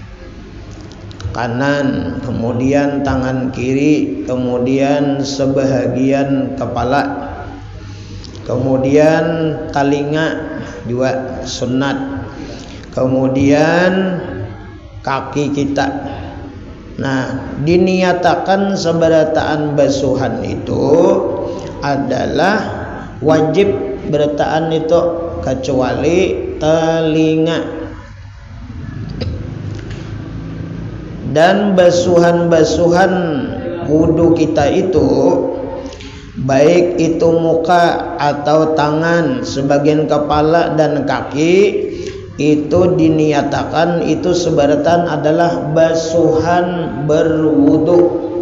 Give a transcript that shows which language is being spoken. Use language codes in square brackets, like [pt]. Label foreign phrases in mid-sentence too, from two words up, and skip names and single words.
[id] kanan, kemudian tangan kiri, kemudian sebahagian kepala, kemudian telinga dua sunat, kemudian kaki kita. Nah, [bjn] diniatakan seberataan basuhan itu adalah wajib berataan itu kecuali telinga. [id] Dan basuhan-basuhan wudu kita itu, baik itu muka atau tangan, sebagian kepala dan kaki, itu diniatakan itu sebaratan adalah basuhan berwudu.